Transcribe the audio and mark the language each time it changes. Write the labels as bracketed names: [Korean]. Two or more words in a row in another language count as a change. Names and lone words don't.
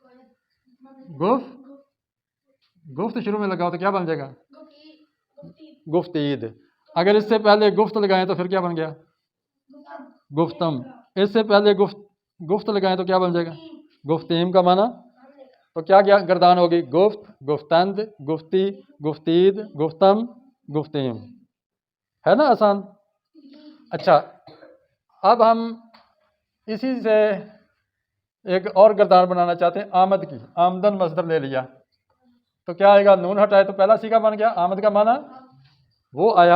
[Urdu] گفت شروع میں لگاؤ تو کیا بن جائے گا؟ [Persian] گفتید. [Urdu] اگر اس سے پہلے گفت لگائیں تو پھر کیا بن گیا؟ [Persian] گفتم. [Urdu] اس سے پہلے گفت لگائیں تو کیا بن جائے گا؟ گفتیم کا معنی. تو کیا گردان ہوگی؟ [Persian] گفت، گفتند، گفتی، گفتید، گفتم، گفتیم. [Urdu] ہے نا آسان؟ اچھا، اب ہم اسی سے ایک اور گردان بنانا چاہتے ہیں آمد کی. آمدن مصدر لے لیا تو کیا آئے گا؟ نون ہٹائے تو پہلا صیغہ بن گیا. آمد کا معنی وہ آیا.